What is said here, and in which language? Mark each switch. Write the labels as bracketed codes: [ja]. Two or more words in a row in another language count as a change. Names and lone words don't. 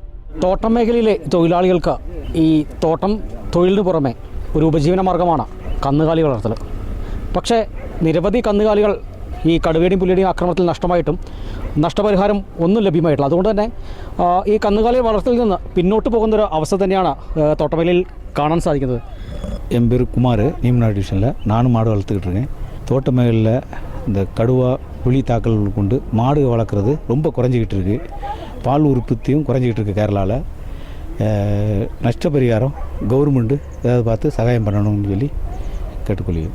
[ml] തോട്ടം മേഖലയിലെ തൊഴിലാളികൾക്ക് ഈ തോട്ടം തൊഴിലിന് പുറമെ ഒരു ഉപജീവന മാർഗമാണ് കന്നുകാലി വളർത്തൽ. പക്ഷേ നിരവധി കന്നുകാലികൾ ഈ കടുവയുടെയും പുലിയുടെയും ആക്രമണത്തിൽ നഷ്ടമായിട്ടും നഷ്ടപരിഹാരം ഒന്നും ലഭ്യമായിട്ടില്ല. അതുകൊണ്ട് തന്നെ ഈ കന്നുകാലി വളർത്തലിൽ നിന്ന് പിന്നോട്ട് പോകുന്നൊരു അവസ്ഥ തന്നെയാണ് തോട്ടമേഖലയിൽ കാണാൻ സാധിക്കുന്നത്. [ta] என் பேர் குமார், நீமநாடு டிவிஷனில் நானும் மாடு வளர்த்துக்கிட்டு இருக்கேன். தோட்ட மேகலில் இந்த கடுவா புலி தாக்கல் கொண்டு மாடு வளர்க்குறது ரொம்ப குறைஞ்சிக்கிட்டு இருக்குது. பால் உற்பத்தியும் குறைஞ்சிக்கிட்டு இருக்குது கேரளாவில். நஷ்டபரிகாரம் கவர்மெண்ட்டு ஏதாவது பார்த்து சகாயம் பண்ணணும்னு சொல்லி கேட்டுக்கொள்கிறேன்.